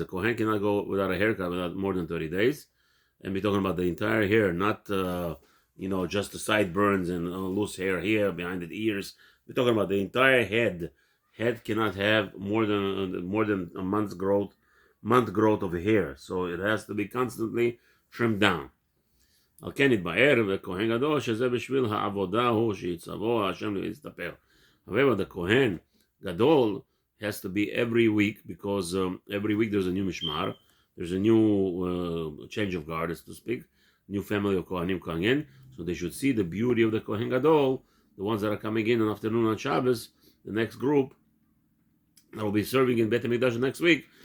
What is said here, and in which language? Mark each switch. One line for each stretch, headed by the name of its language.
English: A Kohen cannot go without a haircut without more than 30 days. And we're talking about the entire hair, not just the sideburns and loose hair here behind the ears. We're talking about the entire head head cannot have more than a month growth of hair, so it has to be constantly trimmed down.
Hebrew: על כן יתבהר וכהן גדול שזה בשביל העבודה הוא שיצוו השם להסתפר.
English: However, the Kohen Gadol has to be every week because every week there's a new mishmar, there's a new change of guard, so to speak, new family of Kohanim coming in, so they should see the beauty of the Kohen Gadol, the ones that are coming in afternoon on Shabbos, the next group that will be serving in Beit HaMikdash next week.